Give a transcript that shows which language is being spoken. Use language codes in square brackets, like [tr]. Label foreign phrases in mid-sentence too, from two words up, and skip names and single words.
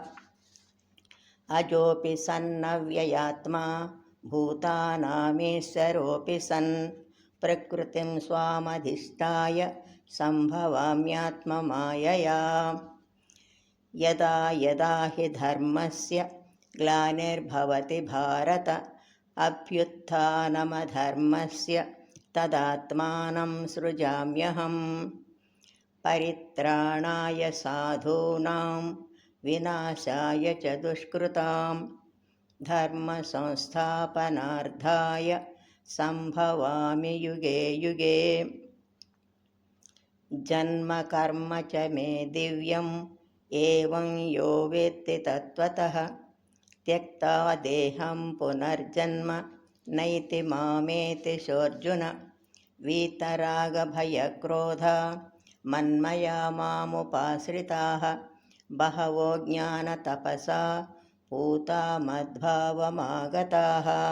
[sa] అజోపి సన్నవ్యయాత్మా భూతానామీశ్వరోపి సన్ ప్రకృతిం స్వామధిష్ఠాయ సంభవామ్యాత్మమాయయా. యదా యదా హి ధర్మస్య గ్లానిర్భవతి భారత అభ్యుత్థానమధర్మస్య తదాత్మానం సృజామ్యహం. పరిత్రాణాయ సాధూనాం వినాశాయ చ దుష్కృతాం ధర్మ సంస్థాపనార్థాయ సంభవామి యుగే యుగే. జన్మ కర్మ చ మే దివ్యం ఏవం యో వేత్తి తత్వతః త్యక్తా దేహం పునర్జన్మ నైతి మామేతి శోర్జున. వీతరాగభయక్రోధ మన్మయా మాముపాశ్రితాః బహవో జ్ఞానతపసా పూతా మద్భావమాగతాః.